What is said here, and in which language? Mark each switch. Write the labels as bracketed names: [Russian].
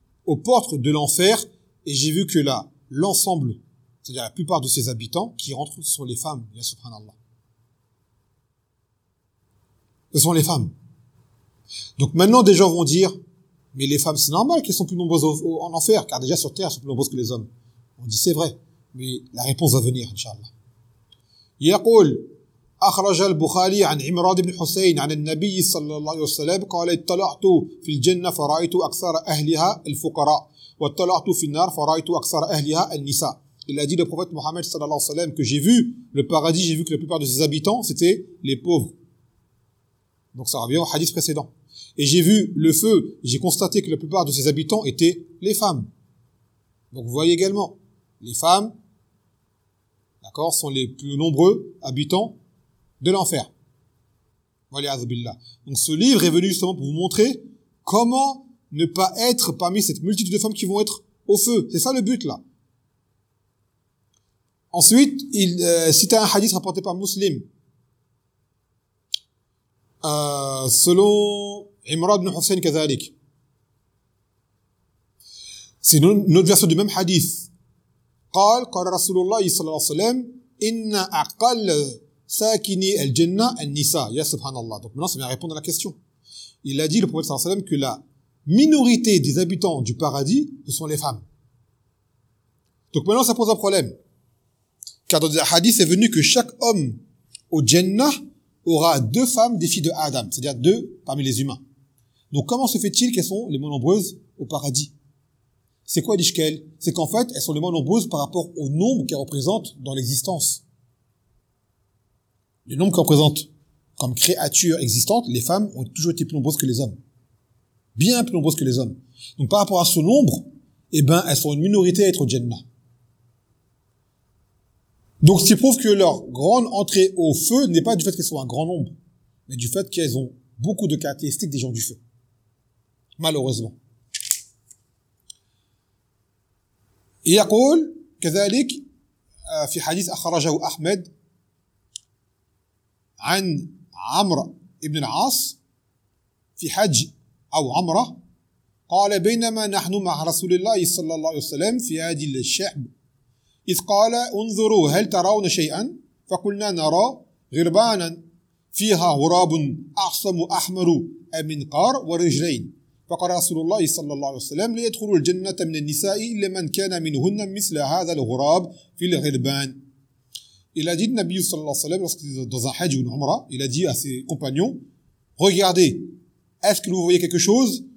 [French] aux portes de l'enfer et j'ai vu que là, l'ensemble, c'est-à-dire la plupart de ses habitants qui rentrent, ce sont les femmes, [Arabic] ya subhanallah. [French] Ce sont les femmes. Donc maintenant, des gens vont dire, mais les femmes, c'est normal qu'elles sont plus nombreuses en enfer, car déjà sur Terre, elles sont plus nombreuses que les hommes. On dit, c'est vrai. Mais la réponse va venir, inshallah. [Arabic] Yaqul, أخرج البخاري عن عمران بن حسين عن النبي صلى الله عليه وسلم قال اطلعت في الجنة فرأيت أكثر أهلها الفقراء واطلعت في النار فرأيت أكثر أهلها النساء. [French] Il a dit le prophète Mohammed [Arabic] صلى الله عليه وسلم [French] que j'ai vu le paradis, j'ai vu que la plupart de ses habitants c'était les pauvres. Donc ça revient au hadith précédent. Et j'ai vu le feu, j'ai constaté que la plupart de ses habitants étaient les femmes. Donc vous voyez également, les femmes, d'accord, sont les plus nombreux habitants de l'enfer. Donc ce livre est venu justement pour vous montrer comment ne pas être parmi cette multitude de femmes qui vont être au feu. C'est ça le but là. Ensuite, il cite un hadith rapporté par Muslim. Selon Imran ibn Hussein Kazalik. C'est une autre version du même hadith. [Arabic] قال قال رسول الله صلى الله عليه وسلم إن أقل ساكني الجنة النساء يا سبحان الله. [French] Donc maintenant ça vient répondre à la question. Il a dit le prophète [Arabic] sallallahu alayhi wa sallam [French] que la minorité des habitants du paradis ce sont les femmes. Donc maintenant ça pose un problème. Car dans le hadith c'est venu que chaque homme au Jannah aura deux femmes des filles de Adam, c'est-à-dire deux parmi les humains. Donc comment se fait-il qu'elles sont les moins nombreuses au paradis? C'est quoi l'ishkel? C'est qu'en fait elles sont les moins nombreuses par rapport au nombre qu'elles représentent dans l'existence. Le nombre qu'on représente comme créature existante, les femmes ont toujours été plus nombreuses que les hommes. Bien plus nombreuses que les hommes. Donc par rapport à ce nombre, eh ben, elles sont une minorité à être au Jannah. Donc ce qui prouve que leur grande entrée au feu n'est pas du fait qu'elles soient un grand nombre, mais du fait qu'elles ont beaucoup de caractéristiques des gens du feu. Malheureusement. Et [Arabic] yaqul, كذلك, في حديث أخرجه أحمد, عن عمر ابن العاص في حج أو عمرة قال بينما نحن مع رسول الله صلى الله عليه وسلم في هذه الشعب إذ قال انظروا هل ترون شيئا فقلنا نرى غربانا فيها غراب أعصم أحمر أمنقار ورجلين فقال رسول الله صلى الله عليه وسلم ليدخلوا الجنة من النساء إلا من كان منهن مثل هذا الغراب في الغربان. [French] Il a dit, le Nabi [Arabic] sallallahu alayhi wa sallam, [French] lorsqu'il est dans un hajj ou une umrah, il a dit à ses compagnons, regardez, est-ce que vous voyez quelque chose?